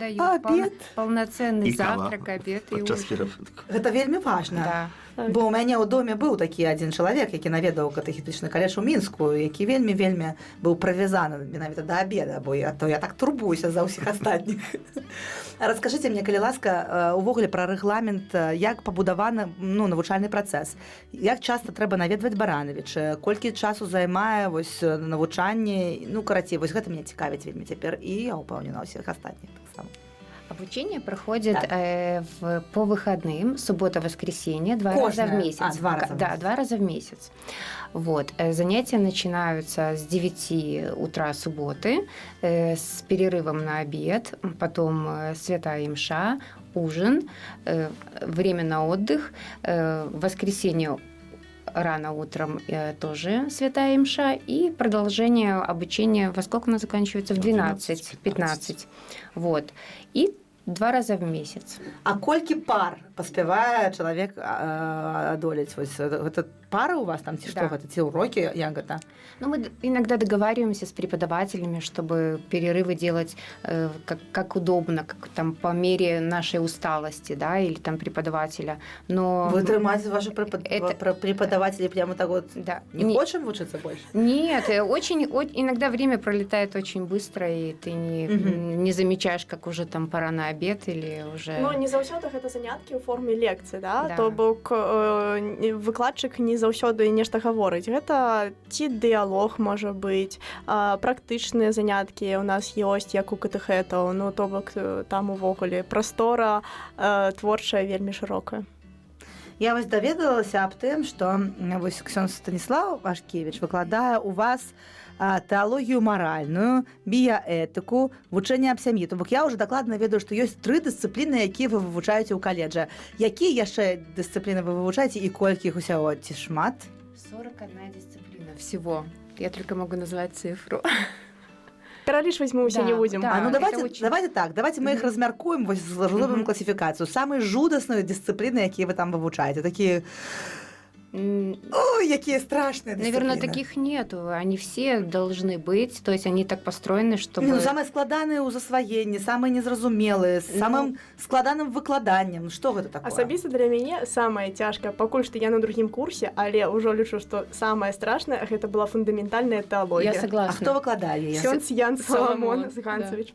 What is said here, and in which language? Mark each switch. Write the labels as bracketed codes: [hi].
[ru] обед, полноценный завтрак, обед і ужин. [be] Гэта вельмі важна. Бо ў мяне ў доме быў такі адзін чалавек, які наведаў катэхетычны каледж у Мінску, які вельмі быў правязаны менавіта да абеда, бо я так турбуюся за ўсіх астатніх. Раскажыце мне, калі ласка, увогуле пра рэгламент, як пабудаваны навучальны працэс, як часта трэба наведваць Барановіч, колькі часу займае навучанне, карацей, гэта мяне цікавіць вельмі цяпер, і я ўпэўнена ўсіх астатніх таксама. [ru] Обучение проходит по выходным, суббота-воскресенье, два раза в месяц. Два раза в месяц. Вот. Занятия начинаются с 9 утра субботы, с перерывом на обед, потом святая имша, ужин, время на отдых, в воскресенье рано утром тоже святая имша и продолжение обучения, во сколько оно заканчивается? В 12-15. Вот. И 2 раза в месяц. [be] А колькі пар паспявае чалавек адолець? Гэта пары у вас там ці што гэта? Ці урокі? Як гэта? [ru] Ну, мы иногда договариваемся с преподавателями, чтобы перерывы делать как удобно, как там по мере нашей усталости, да, или там преподавателя. Но [be] вы трымаете [ru] ваши преподаватели прямо так вот? Да. Не хочем учиться больше? Нет, иногда время пролетает очень быстро, и ты не замечаешь, как уже там пора на обед или уже... [be] Ну, не заўсёды гэта заняткі ў форме лекцыі, да? То бок выкладчык не заўсёды нешта гаворыць. Гэта ці дыялог, можа быць, практычныя заняткі у нас ёсць, як у катэхетаў, ну, то бок там увогуле прастора творчая вельмі шырокая. Я даведалася аб тым, што ксёндз Станіслав Вашкевіч выкладае у вас тэалогію маральную, біяэтыку, вучэнне аб сям'і. То бок я ўжо дакладна ведаю, што ёсць 3 дысцыпліны, якія вы вывучаеце ў каледжа. Якія яшчэ дысцыпліны вы вывучаеце і колькі іх усяго? Ці шмат? 41 дисциплина всего. Я только могу назвать цифру. Пералічваць мы ўсе не будзем. Ну давайте так, давайте мы іх размяркуем, зробім класіфікацыю. Самыя жудасныя дысцыпліны, якія вы там вывучаеце, такія... [ru] Ой, какие страшные дисциплины. Наверное, таких нету. Они все должны быть. То есть они так построены, чтобы... [be] Ну, самые складаныя ў засваенні, самые незразумелыя, з самым складаным выкладаннем. Што гэта такое? Асабіста для мяне самае цяжкае, пакуль што я на другім курсе, але ўжо лічу, што самае страшнае гэта была фундаментальная тэалогія. [ru] Я согласна. [be] А хто выкладае яе? Ксёндз Ян Саламон Ганцевіч.